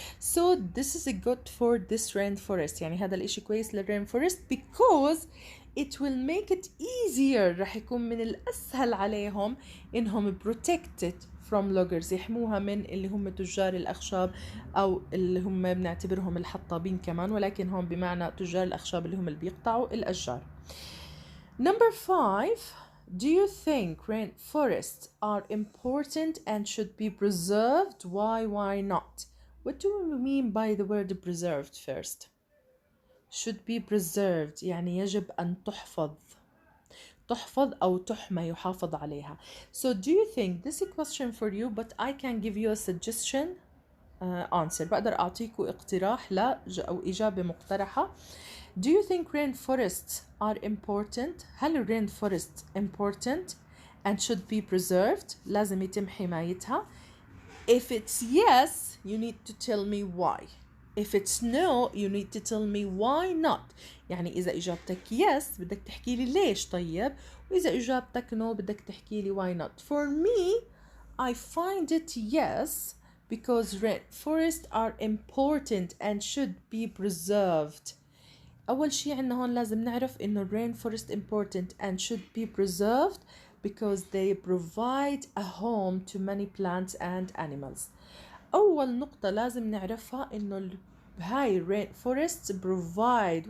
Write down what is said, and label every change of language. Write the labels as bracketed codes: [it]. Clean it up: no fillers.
[en] So this is good for this rainforest، [ar] يعني هذا الإشي كويس للrainforest [en] because it will make it easier، [ar] رح يكون من الأسهل عليهم إنهم [en] protected from loggers، [ar] يحموها من اللي هم تجار الأخشاب أو اللي هم بنعتبرهم الحطابين كمان، ولكن هم بمعنى تجار الأخشاب اللي هم اللي بيقطعوا الأشجار. [en] Number 5. Do you think rainforests are important and should be preserved? Why not? What do we mean by the word preserved first? Should be preserved [ar] يعني يجب أن تحفظ أو تحمى، يحافظ عليها. [en] So do you think this is a question for you, but I can give you a suggestion answer. [ar] بقدر أعطيكوا اقتراح أو إجابة مقترحة. [en] Do you think rainforests are important? هل rainforests important and should be preserved؟ [ar] لازم يتم حمايتها. [en] If it's yes, you need to tell me why. If it's no, you need to tell me why not. [ar] يعني إذا إجابتك yes بدك تحكي لي ليش طيب، وإذا إجابتك no بدك تحكي لي [en] why not. For me, I find it yes because rainforests are important and should be preserved. [ar] أول شيء عنا هون لازم نعرف إنه [en] rainforest important and should be preserved because they provide a home to many plants and animals. [ar] أول نقطة لازم نعرفها إنه هاي [en] rainforests provide.